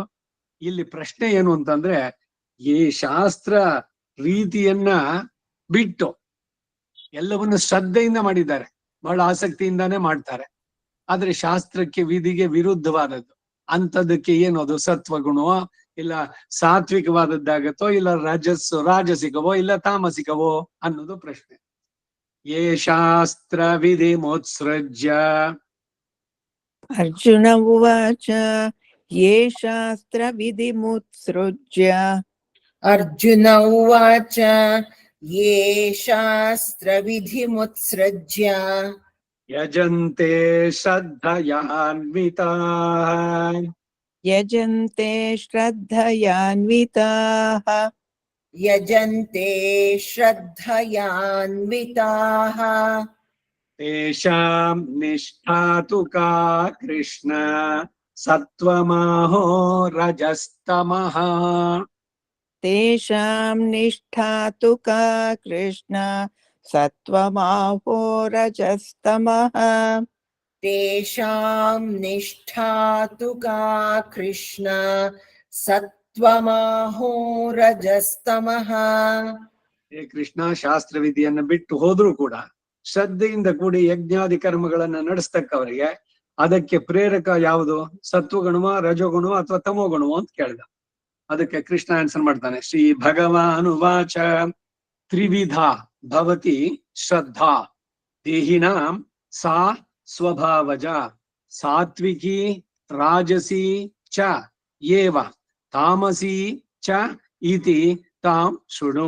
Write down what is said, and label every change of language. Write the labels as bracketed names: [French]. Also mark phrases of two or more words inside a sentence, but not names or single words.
[Kannada] ಇಲ್ಲಿ ಪ್ರಶ್ನೆ ಏನು ಅಂತಂದ್ರೆ, ಈ ಶಾಸ್ತ್ರ ರೀತಿಯನ್ನ ಬಿಟ್ಟು ಎಲ್ಲವನ್ನು ಶ್ರದ್ಧೆಯಿಂದ ಮಾಡಿದ್ದಾರೆ, ಬಹಳ ಆಸಕ್ತಿಯಿಂದಾನೇ ಮಾಡ್ತಾರೆ. ಆದ್ರೆ ಶಾಸ್ತ್ರಕ್ಕೆ ವಿಧಿಗೆ ವಿರುದ್ಧವಾದದ್ದು ಅಂತದಕ್ಕೆ ಏನು ಅದು ಸತ್ವಗುಣವೋ ಇಲ್ಲ ಸಾತ್ವಿಕವಾದದ್ದಾಗತ್ತೋ ಇಲ್ಲ ರಾಜಸಿಕವೋ ಇಲ್ಲ ತಾಮಸಿಕವೋ ಅನ್ನೋದು ಪ್ರಶ್ನೆ. [Sanskrit] ಯೇ ಶಾಸ್ತ್ರ ವಿಧಿ ಮೋತ್ಸೃಜ್ಯ. ಅರ್ಜುನ ಉವಾಚ ಯೇ ಶಾಸ್ತ್ರ ವಿಧಿಮುತ್ಸೃಜ್ಯ. ಅರ್ಜುನ ಉವಾಚ ಯೇ ಶಾಸ್ತ್ರ ವಿಧಿಮುತ್ಸೃಜ್ಯ ಯಜಂತೆ ಶ್ರದ್ಧಯಾನ್ವಿತಾಃ. ಯಜಂತೆ ಶ್ರದ್ಧಯಾನ್ವಿತಾಃ. ಯಜಂತೆ ಶ್ರದ್ಧಯಾನ್ವಿತಾಃ ತೇಷಾಂ ನಿಷ್ಠಾ ತು ಕಾ ಕೃಷ್ಣ ಸತ್ವಮಾಹೋ ರಜಸ್ತಮಃ. ತೇಷಾಂ ನಿಷ್ಠಾ ತು ಕಾ ಕೃಷ್ಣ ಸತ್ವಮಾಹೋ ರಜಸ್ತಮಃ. ತೇಷಾಂ ನಿಷ್ಠಾ ತು ಕಾ ಕೃಷ್ಣ ಸತ್ವಮಾಹೋ ರಜಸ್ತಮಃ. [Kannada] ಹೇ ಕೃಷ್ಣ, ಶಾಸ್ತ್ರ ವಿಧಿಯನ್ನು ಬಿಟ್ಟು ಹೋದ್ರೂ ಕೂಡ ಶ್ರದ್ಧೆಯಿಂದ ಕೂಡಿ ಯಜ್ಞಾದಿ ಕರ್ಮಗಳನ್ನ ನಡೆಸ್ತಕ್ಕವರಿಗೆ ಅದಕ್ಕೆ ಪ್ರೇರಕ ಯಾವುದು? ಸತ್ವಗುಣವ, ರಜೋಗುಣವ ಅಥವಾ ತಮೋಗುಣವ ಅಂತ ಕೇಳ್ದ. ಅದಕ್ಕೆ ಕೃಷ್ಣ ಆನ್ಸರ್ ಮಾಡ್ತಾನೆ. [Sanskrit] ಶ್ರೀ ಭಗವಾನುವಾಚ ತ್ರಿವಿಧ ಭವತಿ ಶ್ರದ್ಧಾ ದೇಹಿನಾಂ ಸಾ ಸ್ವಭಾವಜ ಸಾತ್ವಿಕಿ ರಾಜಸಿ ಚ ಏವ ತಾಮಸಿ ಚ ಇತಿ ತಾಂ ಶೃಣು.